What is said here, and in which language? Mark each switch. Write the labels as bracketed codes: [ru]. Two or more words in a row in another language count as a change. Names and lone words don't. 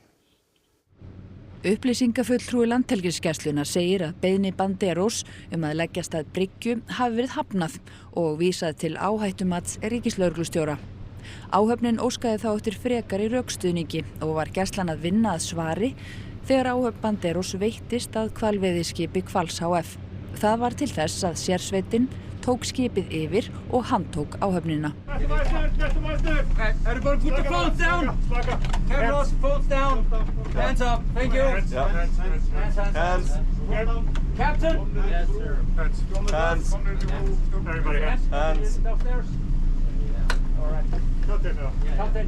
[is] Upplýsingafulltrúi Landhelgisgæslunnar segir að beiðni Banderos að leggjast að bryggju hafi verið hafnað og vísað til áhættumats ríkislögreglustjóra. Áhöfnin óskaði þá eftir frekari rökstuðningi og var gæslan að vinna að svari þegar áhöfn Banderos veittist að hvalveiðiskipi Hvals HF. Það var til þess að sérsveitin tók skipið yfir og handtók áhöfnina. [en] Everybody put the phones down. Everyone, phones down. Hands up. Thank you. Hands. Captain. Yes, sir. Hands. Everybody hands. Downstairs. All right. Captain.